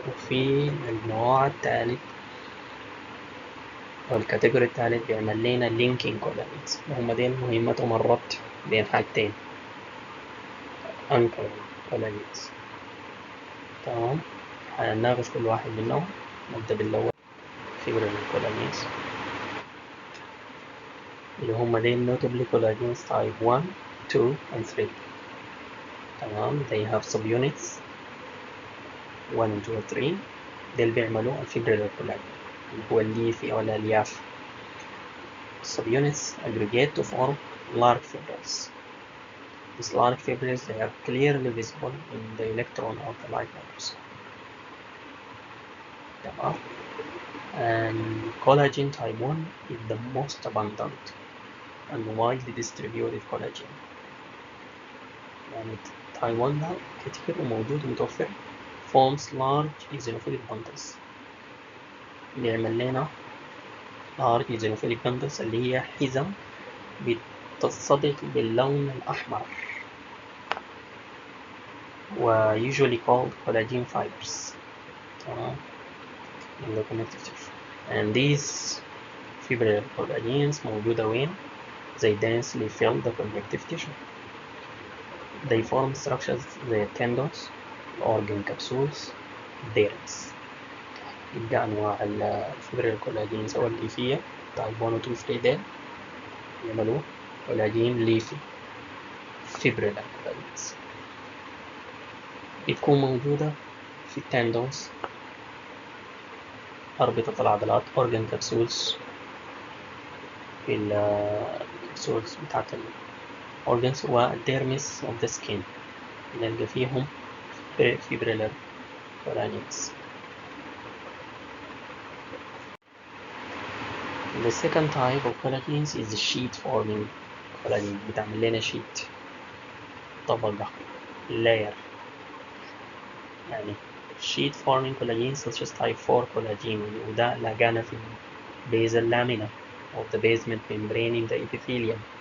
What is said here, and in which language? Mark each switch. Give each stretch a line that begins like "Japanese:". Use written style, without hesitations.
Arabic: وفي النوع الثالث أو الكاتيجوري الثالث بيعمل لنا لينكينج كولاجينز، وهم دي مهمتهم الربط بين حاجتين أنكر كولاجينز. تمام. هنناقش كل واحد منهم. نبدأ بالأول فيبريلر كولاجينز اللي هم دي
English: notably collagens type 1, 2 and 3.
Arabic: تمام.
English: they have subunits 1 and 2 and 3.
Arabic: دي اللي بيعملوا الفيبريلر كولاجين اللي هو الليفي أو الألياف.
English: subunits aggregate to form large fibrils. These large fibrils they are clearly visible in the electron of the light microscope.
Arabic: تمام.
English: and collagen type 1 is the most abundant and widely distributed collagen.
Arabic: يعني type 1 ده كتير وموجود ومتوفر.
English: forms large eosinophilic bundles
Arabic: بيعمل لنا
English: large eosinophilic bundles
Arabic: اللي هي حزم بتتصدق باللون الأحمر و
English: usually called collagen fibers in the connective tissue. And these fibrillar collagens
Arabic: موجودة وين؟
English: They densely fill the connective tissue. They form structures
Arabic: زي
English: tendons, organ capsules, dermis.
Arabic: يبقى أنواع الفبريلار كولاجين سواء الليفية type 1 و 2 فليدال يعملوا كولاجين ليفي فيبريلار كولاجينز. بتكون موجودة في التندونز أربطة العضلات organ capsules في الكبسولز بتاعت الأورجنز والديرمس
English: of the skin
Arabic: نلقى فيهم fibrillar collagens.
English: The second type of collagens is the sheet forming collagen.
Arabic: بتعمل لنا
English: sheet
Arabic: طبقة
English: layer
Arabic: يعني
English: sheet forming collagen such as type 4 collagen
Arabic: وده لقانا في
English: basal lamina of the basement membrane in the epithelium.